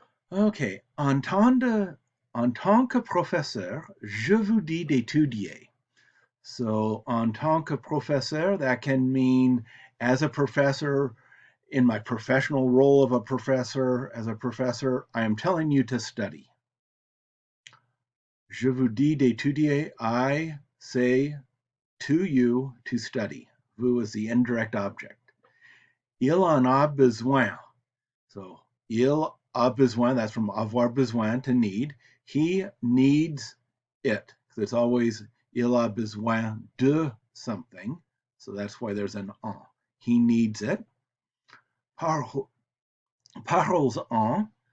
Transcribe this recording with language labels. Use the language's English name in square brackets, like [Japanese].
[French] Okay, en tant que professeur, je vous dis d'étudier. [English] So, [French] en tant que professeur, [English] that can mean as a professor, in my professional role of a professor, as a professor, I am telling you to study. [French] Je vous dis d'étudier, [English] I say to you to study. Vous is the indirect object. [French] Il en a besoin. [English] So, [French] il a besoin, [English] that's from [French] avoir besoin, [English] to need. He needs it. So it's always [French] il a besoin de [English] something. So that's why there's an en. He needs it. [French] Parles en.